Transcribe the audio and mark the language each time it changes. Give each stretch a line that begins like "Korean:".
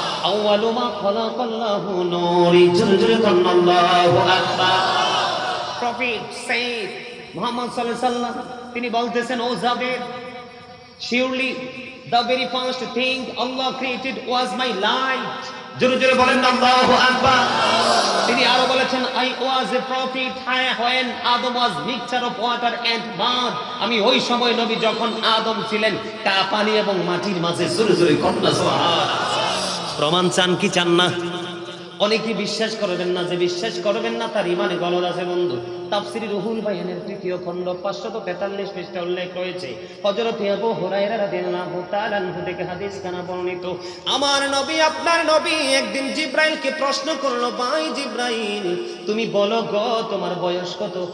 Arabic: আউয়ালু মা খালাকাল্লাহু নূরি, জুলজুল আল্লাহু আকবার।
Bangla: প্রফেট সেইদ মুহাম্মদ সাল্লাল্লাহু আলাইহি ওয়াসাল্লাম তিনি বলতেছেন, ও Jaber,
English: surely the very first thing Allah created was my light.
Bangla: জোরে জোরে বলেন আল্লাহু আকবার। তিনি আরো বলেছেন,
English: I was a prophet when Adam was mixture of water and mud.
Bangla: আমি ওই সময় নবী যখন আদম ছিলেন পানি এবং মাটির মাঝে। জোরে জোরে কন্যা সুবহানাল্লাহ। প্রমাণ চান কি চান না? অনেকে বিশ্বাস করবেন না, যে বিশ্বাস করবেন না তার ইমানে গলদ আছে বন্ধু। তাফসীর রুহুল বায়ানের 3য় খণ্ড 543 পৃষ্ঠা উল্লেখ রয়েছে, হযরত আবু হুরায়রা রাদিয়াল্লাহু তাআলা আনহু থেকে হাদিস কানা বর্ণিত, আমার নবী আপনার নবী একদিন জিব্রাইলকে প্রশ্ন করলো, ভাই জিব্রাইল, তুমি বলো গো তোমার বয়স কত?